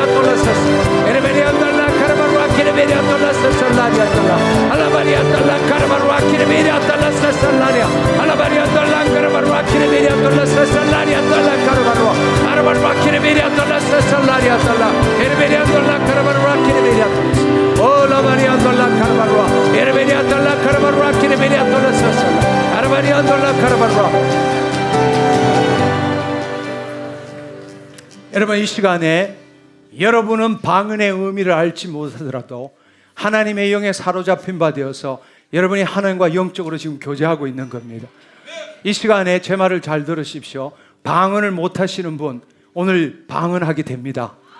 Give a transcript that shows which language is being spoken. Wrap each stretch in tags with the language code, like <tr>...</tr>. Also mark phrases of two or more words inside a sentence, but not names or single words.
<ko>Dalla Sasa, Kiriberia Dalla Karabarwa, Kiriberia Dalla Salaria Dalla, Alabaria Dalla Karabarwa, Kiriberia Dalla Salaria, Alabaria Dalla Karabarwa, Kiriberia Dalla Salaria Dalla Karabarwa, Karabarwa Kiriberia Dalla Salaria Dalla, Kiriberia Dalla Karabarwa, Kiriberia Oh la Maria Dalla Karabarwa, Kiriberia Dalla Karabarwa, Kiriberia Dalla Salaria, Karabaria Dalla Karabarwa. 여러분 이 시간에 여러분은 방언의 의미를 알지 못하더라도 하나님의 영에 사로잡힌 바 되어서 여러분이 하나님과 영적으로 지금 교제하고 있는 겁니다. 이 시간에 제 말을 잘 들으십시오. 방언을 못하시는 분 오늘 방언하게 됩니다.</ko>